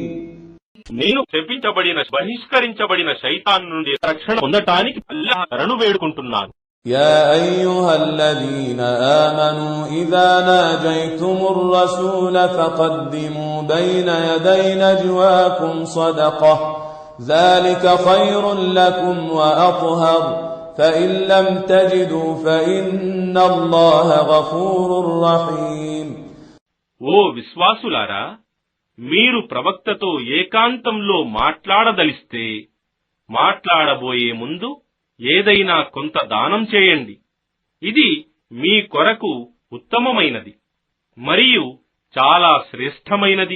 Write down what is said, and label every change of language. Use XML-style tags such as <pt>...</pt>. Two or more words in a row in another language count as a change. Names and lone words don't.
<te>నేను శపించబడిన బహిష్కరించబడిన శైతాన్ నుండి రక్షణ పొందటానికి అల్లాహ్ శరణు వేడుకుంటున్నాను.</te> <ar>يا أيها الذين آمنوا إذا ناجيتم الرسول فقدموا بين يدي نجواكم صدقة ذلك خير لكم وأطهر فإن لم تجدوا فإن الله غفور رحيم.</ar> <te>ఓ విశ్వాసులారా, మీరు ప్రవక్తతో ఏకాంతంలో మాట్లాడదలిస్తే మాట్లాడబోయే ముందు ఏదైనా కొంత దానం చేయండి. ఇది మీ కొరకు ఉత్తమమైనది మరియు చాలా శ్రేష్టమైనది.</te>